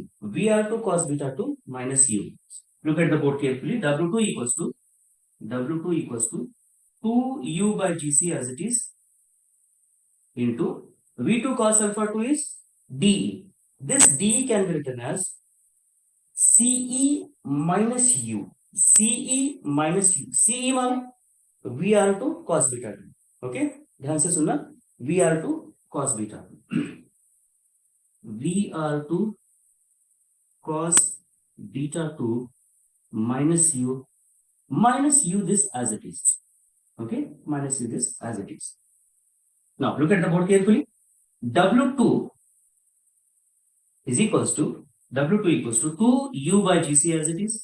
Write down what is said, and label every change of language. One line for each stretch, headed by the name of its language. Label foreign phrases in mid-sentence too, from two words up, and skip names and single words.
English: VR2 cos beta 2 minus U. Look at the board carefully. W2 equals to 2U by GC as it is into V2 cos alpha 2 is DE. This DE can be written as CE minus U. CE minus U. CE मान VR2 cos beta 2. Okay?
Hindi: ध्यान से सुनना.
English: VR2 cos beta 2. VR2 cos beta 2 minus U this as it is. Okay? Minus U this as it is. Now look at the board carefully. W2 is equals to 2U by GC as it is.